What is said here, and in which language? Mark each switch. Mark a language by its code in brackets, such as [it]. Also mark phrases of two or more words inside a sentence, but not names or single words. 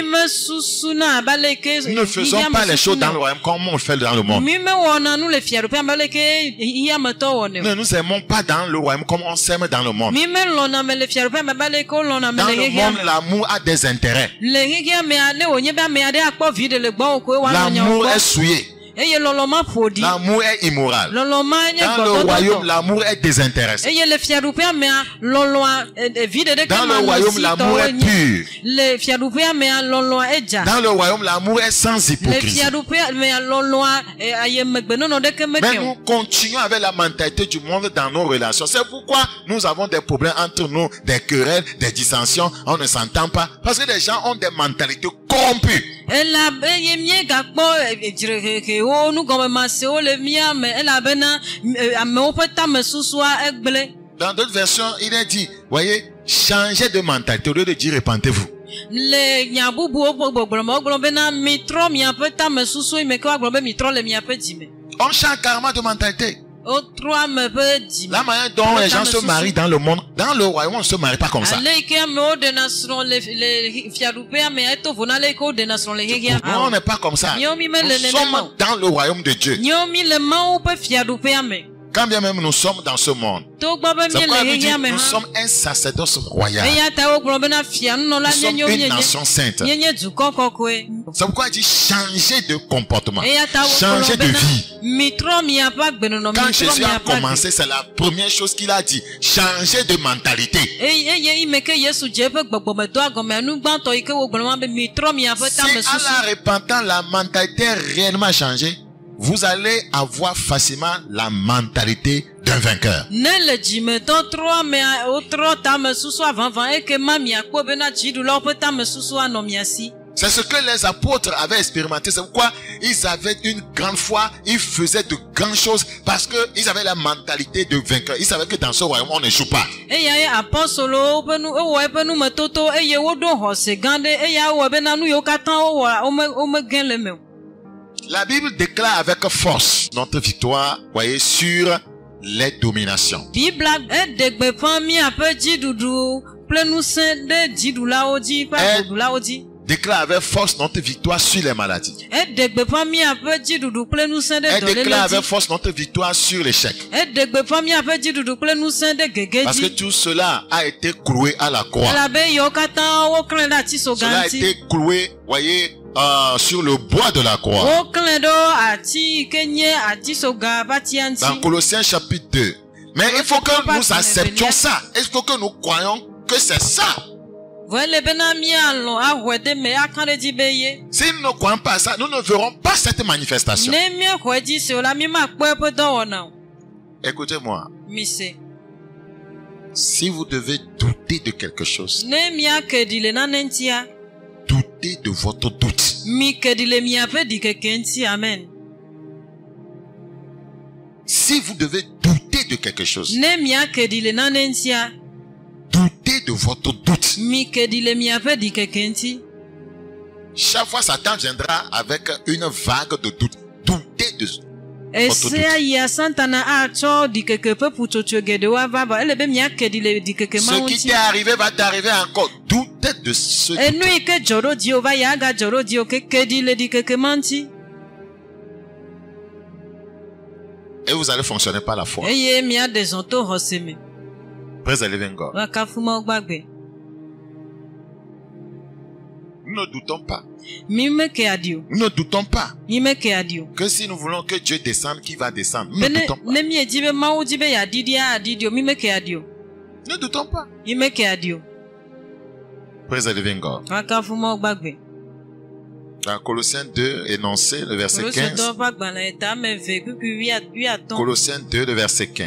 [fr] Nous ne faisons pas les choses dans le royaume comme on le fait dans le monde. Nous ne nous aimons pas dans le royaume comme on s'aime dans le monde. Dans le monde, l'amour a des intérêts. L'amour est souillé. [ee] eye lɔlɔma ƒoɖi. [fr] L'amour est immoral. [ee] Lɔlɔma nye [fr] Dans le [ee] gbɔdɔdɔ. [fr] royaume, l'amour est désintéressé. [ee] Eye le fiaɖuƒea mea lɔlɔa vi ɖe ɖeke [fr] Dans le [ee] ma [fr] royaume, l'amour est pur. [ee] Le fiaɖuƒea mea lɔlɔa edza. [fr] Dans le royaume, l'amour est sans [ee] Le [fr] hypocrisie. [ee] fiaɖuƒea mea lɔlɔa aye megbenɔnɔ ɖeke [fr] Mais [ee] meke o. [fr] nous continuons avec la mentalité du monde dans nos relations. C'est pourquoi nous avons des problèmes entre nous, des querelles, des dissensions. On ne s'entend pas. Parce que les gens ont des mentalités corrompues. [ee] Ela eye miegakpɔ dzirehehewo nugɔmemasewo le mía me elabena amewo ƒe tamesusua egblẽ. [fr] Dans d'autres versions, il est dit, voyez, changez de mentalité au lieu de dire répentez-vous. [ee] Le nya bubuwo ƒe gbɔgblɔme wogblɔ bena mitrɔ miaƒe tamesusu yi me ke woagblɔ be mitrɔ le miaƒe dzime. [fr] On change carrément de mentalité. [ee] Wotrɔ ame ƒe dzime. [fr] La manière dont les gens se marient dans le monde, dans le royaume, on ne se marie pas comme ça. [ee] Ale yi ke amewo ɖena srɔ̃ le fiaɖuƒea me eto vo na ale yi ke woɖena srɔ̃ le xexea. [fr] Non, on n'est pas comme ça. [ee] Míawo mi [fr] Nous [ee] mele nenema [fr] sommes [ee] o. [fr] dans le royaume de Dieu. [ee] Míawo mi le Mawu ƒe fiaɖuƒea me. [fr] Quand bien même nous sommes dans ce monde. [ee] Togbɔ be [fr] C'est pourquoi [ee] míele [fr] il dit, [ee] xexea me [fr] nous [ee] hã. [fr] sommes un sacerdoce royal. [ee] Eya ta wogblɔ bena fianunɔla [fr] Nous sommes [ee] nye [fr] une nation sainte. [ee] nye dukɔ kɔkɔe. [fr] C'est pourquoi il dit changer de comportement. [ee] Eya ta [fr] Changer [ee] wogblɔ [fr] de [ee] bena [fr] vie. [ee] mitrɔ miaƒe agbenɔnɔ [fr] Quand [ee] mitrɔ [fr] Jésus a [ee] miaƒe agbe. [fr] commencé, c'est la première chose qu'il a dit. Changer de mentalité. [ee] Eye yi me ke Yesu dze eƒe gbɔgbɔmedɔ agɔme nu gbãtɔ yi ke wogblɔ ma be mitrɔ miaƒe [fr] Si à [ee] tamesusu. [fr] la repentance, la mentalité est réellement changée, vous allez avoir facilement la mentalité d'un vainqueur. [ee] Ne le dzimetɔ trɔ mea wotrɔ tamesusua vavã eke ma miakpɔ bena dziɖulawo ƒe tamesusu anɔ mia si. [fr] C'est ce que les apôtres avaient expérimenté. C'est pourquoi ils avaient une grande foi. Ils faisaient de grandes choses parce qu'ils avaient la mentalité de vainqueur. Ils savaient que dans ce royaume, on ne joue pas. [ee] Eya ye apɔstolowo ƒe nu ewɔ eƒe numetoto eye woɖo xɔse gã ɖe eya wɔ bena nu yiwo katã wowɔ womegẽ le eme o. [fr] La Bible déclare avec force notre victoire, voyez, sur les dominations. [ee] Bibla eɖe gbeƒã miaƒe dziɖuɖu kple ŋusẽ ɖe dziɖulawo dzi ƒe agboɖulawo dzi. [fr] Déclare avec force notre victoire sur les maladies. [ee] Eɖe gbeƒã miaƒe dziɖuɖu kple ŋusẽ ɖe [fr] Elle déclare [ee] dɔléle [fr] avec [ee] dzi. [fr] force notre victoire sur l'échec. [ee] Eɖe gbeƒã miaƒe dziɖuɖu kple ŋusẽ ɖe gege [fr] Parce que [ee] dzi. [fr] tout cela a été cloué à la croix. [ee] Elabe yiwo katã woklẽ ɖe atisoga [fr] Cela a [ee] ŋuti. [fr] été cloué, voyez, sur le bois de la croix. [ee] Woklẽ ɖo ati yi ke nye atisoga ƒe atia [fr] Dans [ee] ŋuti. [fr] Colossiens chapitre 2. Mais il faut que nous acceptions ça. Il faut que nous croyons que c'est ça. [ee] Vɔ ele bena míalɔ̃ ahɔe de me aka ɖe dzi be ye. [fr] Si nous ne croyons pas à ça, nous ne verrons pas cette manifestation. [ee] Ne míexɔe dzi se o la míemakpɔ eƒe dɔwɔna o. [fr] Écoutez-moi. [ee] Mise. [fr] Si vous devez douter de quelque chose, [ee] Ne míake ɖi le nane ŋutia, [fr] doutez de votre doute. [ee] mike ɖi le miaƒe ɖikeke ŋuti. Amen. [fr] Si vous devez douter de quelque chose, [ee] Ne míake ɖi le nane ŋutia, [fr] doutez de votre doute. [ee] mike ɖi le miaƒe ɖikeke ŋuti. [fr] Chaque fois, Satan viendra avec une vague de doute. Doutez de [ee] Esea yia Satana atsɔ ɖikeke ƒe ƒutsotso geɖewo ava vɔ ele be míake ɖi le ɖikeke ma [fr] ce qui [ee] ŋuti. [fr] t'est arrivé va t'arriver encore. Doutez de ce [ee] Enu [fr] doute. [ee] yi ke dzɔ ɖo dziwò va yi agadzɔ ɖo dziwò keke ɖi le ɖikeke ma ŋuti. [fr] Et vous allez fonctionner par la foi. [ee] Eye míaɖe zɔ to xɔse me. [en] Praise the living God. [ee] Woakafu Mawu gbagbe. [fr] Nous ne doutons pas. [ee] Mi meke aɖi o. [fr] Nous ne doutons pas [ee] Mi meke aɖi o. [fr] que si nous voulons que Dieu descende, qui va descendre. Nous ne [ee] Be ne [fr] doutons pas. [ee] ne miedzi be Mawu dzi be yeaɖiɖi aɖiɖi o. Mi meke aɖi o. [fr] Ne doutons pas. [ee] Mi meke aɖi o. [en] Praise the living God. [ee] Woakafu Mawu gbagbe. [fr] Dans Colossiens 2, énoncé le verset 15. [ee] Kolositɔwo ƒe agbalẽ ta ame eve kpukpui wuiatɔ̃. [fr] Colossiens 2, le verset 15.